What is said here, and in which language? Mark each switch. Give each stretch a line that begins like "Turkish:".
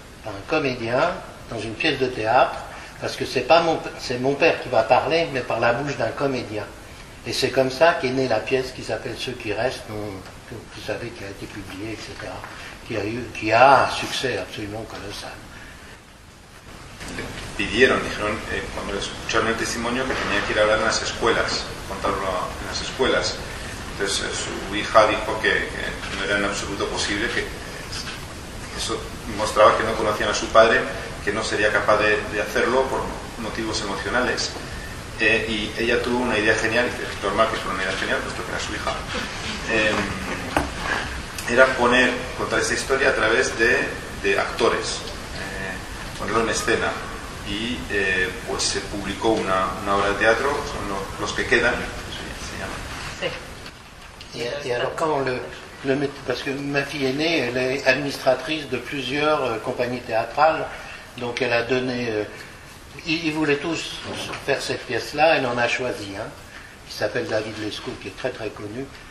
French: Par un comédien, dans une pièce de théâtre, parce que c'est mon père qui va parler, mais par la bouche d'un comédien. Et c'est comme ça qu'est née la pièce qui s'appelle Ceux qui restent, que vous savez, qui a été publiée, etc., qui a un succès absolument colossal.
Spanish: Le pidieron, dijeron, cuando escucharon el testimonio, que tenía que ir a hablar en las escuelas, contarlo en las escuelas. Entonces su hija dijo que no era en absoluto posible, que eso mostraba que no conocían a su padre, que no sería capaz de hacerlo por motivos emocionales. Y ella tuvo una idea genial, y es normal que fuera una idea genial, puesto que era su hija. Era contar esta historia a través de actores, ponerlo en escena. Y pues se publicó una obra de teatro, son los que quedan, se llama. Sí.
French: Et alors quand parce que ma fille aînée, elle est administratrice de plusieurs compagnies théâtrales, donc elle a donné, ils voulaient tous faire cette pièce-là, elle en a choisi un, qui s'appelle David Lescaut, qui est très très connu,